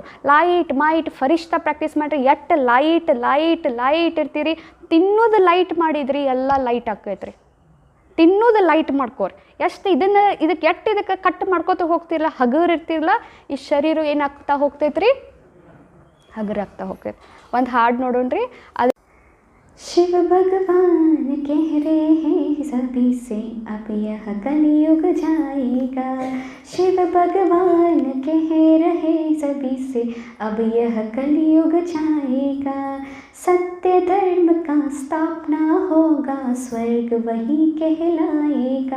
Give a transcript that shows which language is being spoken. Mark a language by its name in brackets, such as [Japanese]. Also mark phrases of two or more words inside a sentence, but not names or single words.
[Kannada] ಲೈಟ್ ಫರಿಷ್ಠ ಪ್ರಾಕ್ಟೀಸ್ ಮಾಡಿರಿ. ಎಷ್ಟು ಲೈಟ್ ಇರ್ತೀರಿ. ತಿನ್ನೋದು ಲೈಟ್ ಮಾಡಿದ್ರಿ, ಎಲ್ಲ ಲೈಟ್ ಆಕೈತ್ರಿ. ತಿನ್ನೋದು ಲೈಟ್ ಮಾಡ್ಕೋರಿ. ಇದಕ್ಕೆ ಕಟ್ ಮಾಡ್ಕೋತ ಹೋಗ್ತಿರಲ್ಲ, ಹಗರ್ ಇರ್ತಿರಲ್ಲ, ಈ ಶರೀರ ಏನಾಗ್ತಾ ಹೋಗ್ತೈತ್ರಿ? ಹಗರಾಗ್ತಾ ಹೋಗ್ತೈತಿ. ಒಂದು ಹಾಡು ನೋಡೋಣ್ರಿ. [Hindi] ಅದು शिव भगवान कह रहे हैं सभी से अब यह कलयुग जाएगा. शिव भगवान कह रहे सभी से अब यह कलयुग जाएगा. सत्य धर्म का स्थापना होगा, स्वर्ग वही कहलाएगा.